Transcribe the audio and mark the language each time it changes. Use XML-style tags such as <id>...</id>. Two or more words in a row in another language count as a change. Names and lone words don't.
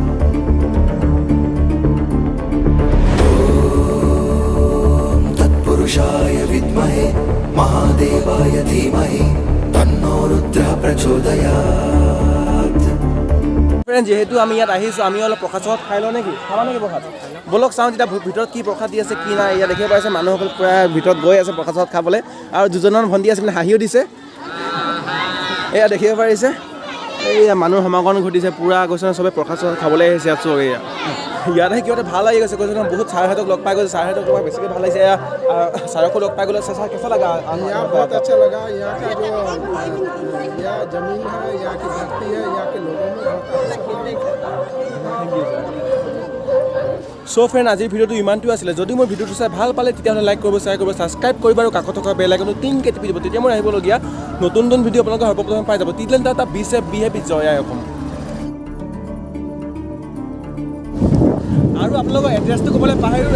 <sa>ॐ तत्पुरुषाय विद्महे महादेवाय धीमहि तन्नो रुद्रः प्रचोदयात्।</sa> <as>ফ্ৰেণ্ড, যিহেতু আমি ইয়াত আহিছোঁ, আমি অলপ প্ৰসাদ খাই লওঁ নেকি? খাবা নেকি প্ৰসাদ? ব'লক চাওঁ তেতিয়া ভিতৰত কি প্ৰসাদ দি আছে কি নাই। ইয়াত দেখিব পাৰিছে মানুহসকল পূৰা ভিতৰত গৈ আছে প্ৰসাদ খাবলৈ। আৰু দুজনমান ভণ্টি আছে মানে হাঁহিও দিছে। এয়া দেখিব পাৰিছে, এইয়া মানুহৰ সমাগম ঘটিছে পূৰা। কৈছে চবে প্ৰসাদ খাবলৈ আহিছে ইয়াত। চব ইয়াত আহি কিবা এটা ভাল লাগি গৈছে। কৈছে বহুত ছাৰহঁতক লগ পাই গৈছে, ছাৰহঁতক তোমাক বেছিকৈ ভাল লাগিছে। এয়া ছাৰকো লগ পাই গ'লে। ছাৰ কেঁচা লগা?</as> <hi>यहाँ बहुत अच्छा लगा। यहाँ का जो यहाँ जमीन है, यहाँ की धरती है, यहाँ के लोगों में बहुत</hi> <as>চ' ফ্ৰেণ্ড, আজিৰ ভিডিঅ'টো ইমানটো আছিলে। যদি মোৰ ভিডিঅ'টো চাই ভাল পালে তেতিয়াহ'লে লাইক কৰিব, শ্বেয়াৰ কৰিব, ছাবস্ক্ৰাইব কৰিব আৰু কাষত থকা</as> <en>bell icon</en> <as>টিংকৈ টিপি দিব। তেতিয়া মোৰ আহিবলগীয়া নতুন ভিডিঅ' আপোনালোকে সৰ্বপ্ৰথমে পাই যাব। তিলেন এটা বিহেভি জয় আই অসম। আৰু আপোনালোকৰ এড্ৰেছটো ক'বলৈ পাহৰিলোঁ।</as>